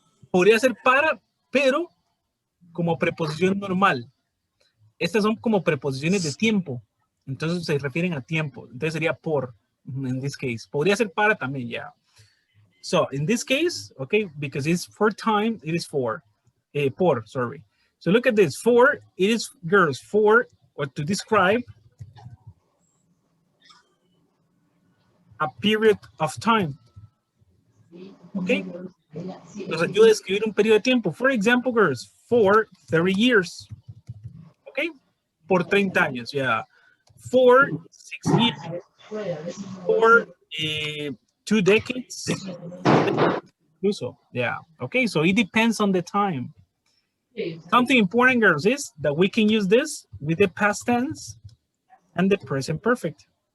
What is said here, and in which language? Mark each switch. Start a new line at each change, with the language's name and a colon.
Spanish: Podría ser para, pero como preposición normal. Estas son como preposiciones de tiempo. Entonces se refieren a tiempo. Entonces sería por,
English: in this case.
Spanish: Podría ser para también, yeah.
English: So in this case, okay, because it's for time, it is for. Por, sorry. So look at this. For, it is, girls, for, or to describe a period of time. Okay?
Spanish: Nos ayuda a describir un periodo de tiempo.
English: For example, girls, for 30 years. Okay?
Spanish: Por 30 años,
English: yeah. For 6 years. For 2 decades. Also, yeah. Okay, so it depends on the time. Something important, girls, is that we can use this with the past tense and the present perfect.